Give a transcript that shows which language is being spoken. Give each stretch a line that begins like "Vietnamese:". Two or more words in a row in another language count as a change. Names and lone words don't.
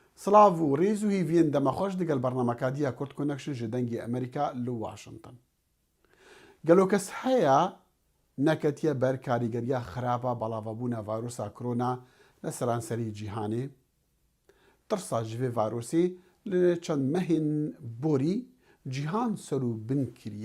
Kurdish: سلااف و ڕێز و هیڤین دەمەخۆش دەگەل بەرنامەکە دیە کورد کۆنەکشن ji dengê ئەمریکا li Washington. Gelo kes heye neketiye ber karîgeriya xeraba belavebûna vîrusa korona li seranserî cîhanê. Tirsa ji vê vîrusê li çend mehên borî cîhan ser û bin kiriye.